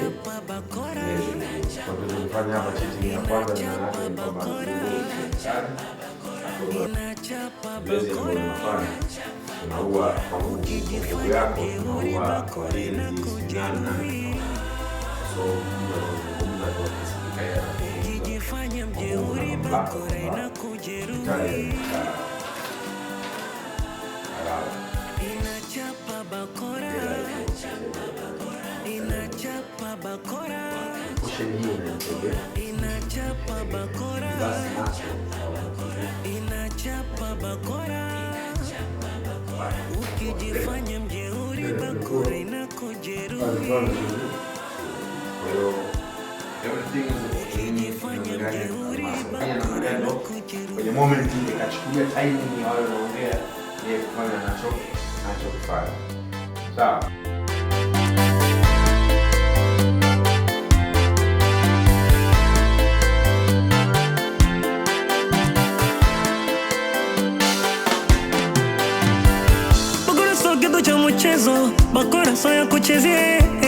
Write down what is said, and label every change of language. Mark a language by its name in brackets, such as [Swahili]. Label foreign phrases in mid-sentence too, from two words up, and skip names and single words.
[Swahili] Kwa hiyo tulifanya hapa cheating ya kwanza na hata ni kwamba basi ndio tunafanya. Tunaua nguvu yako, tunaua kwa ile jinsi so Jifanya mjeuri, bakora inakujeruhi. Inachapa bakora. Inachapa bakora. Inachapa bakora. Inachapa bakora. Ukijifanya mjeuri, bakora inakujeruhi. Kwenye moment nikachukulia timing ya wale wanaongea yeye kufanya anachokifanya. Sawa. Bakora sio kitu cha mchezo, bakora sio ya kuchezea.